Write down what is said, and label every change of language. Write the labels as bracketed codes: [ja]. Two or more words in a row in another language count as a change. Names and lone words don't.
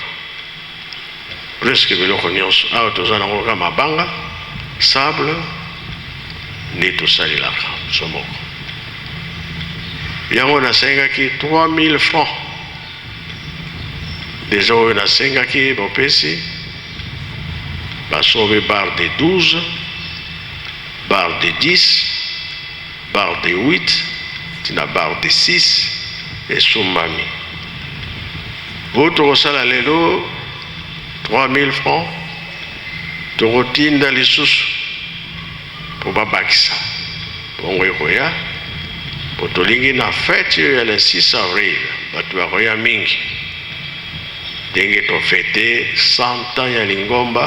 [ln] Presque biloko nyonso awa toza nango kaka mabanga sable nde tosalelaka biso moko. Yango nasengaki 3000 francs. Deja oyo nasengaki bopesi basobe [fr] barre de 12, barre de 10, barre de 8, [ln] tina [fr] barre de 6 [ln] esumbami. Oyo tokosala lelo 3000 francs tokotinda lisusu po babakisa bongo ekoya po tolingi na fete oyo ya [fr] le 6 avril [ln] bato bakoya mingi ndenge tofete [fr] 100 ans [ln] ya lingomba.